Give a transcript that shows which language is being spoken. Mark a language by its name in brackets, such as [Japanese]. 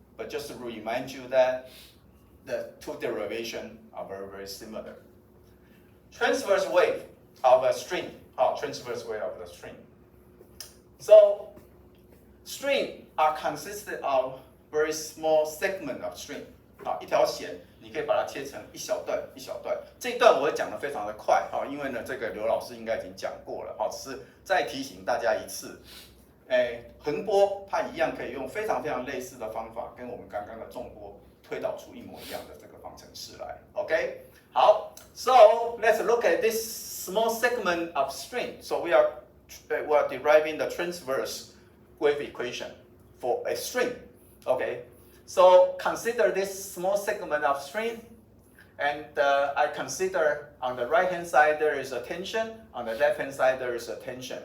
[English] But just to remind you that the two derivations are very, very similar. Transverse wave of a string, transverse wave of the string. So string are consisted of very small segment of string. [Chinese] 一条弦，你可以把它切成一小段一小段。这一段我会讲得非常的快，因为呢，这个刘老师应该已经讲过了，只是再提醒大家一次。横波它一样可以用非常非常类似的方法，跟我们刚刚的纵波推导出一模一样的这个方程式来。 [English] OK， 好 ，So let's look at this small segment of string. So we are deriving the transverse wave equation for a string. Okay, so consider this small segment of string, and I consider on the right hand side there is a tension, on the left hand side there is a tension.